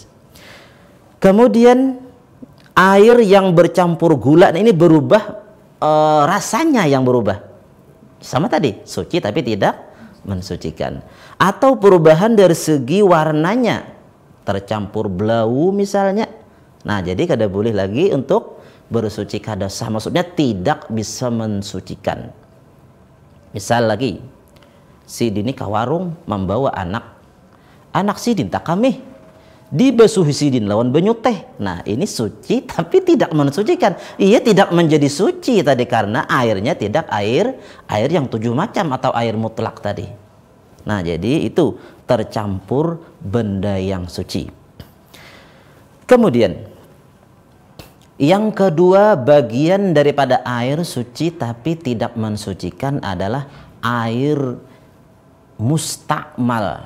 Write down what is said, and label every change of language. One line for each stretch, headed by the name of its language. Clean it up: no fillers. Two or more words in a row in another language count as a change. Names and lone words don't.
Indonesian: Kemudian air yang bercampur gula, nah ini berubah rasanya yang berubah. Sama tadi, suci tapi tidak mensucikan. Atau perubahan dari segi warnanya, tercampur blau misalnya. Nah, jadi kada boleh lagi untuk bersuci kada sah, maksudnya tidak bisa mensucikan.
Banjar: Misal lagi, sidin ke warung membawa anak sidin tak kami dibasuhi sidin lawan banyu teh.
Indonesian: Nah, ini suci tapi tidak mensucikan. Ia tidak menjadi suci tadi karena airnya tidak air yang 7 macam atau air mutlak tadi. Nah, jadi itu tercampur benda yang suci. Kemudian yang kedua, bagian daripada air suci tapi tidak mensucikan adalah air mustakmal.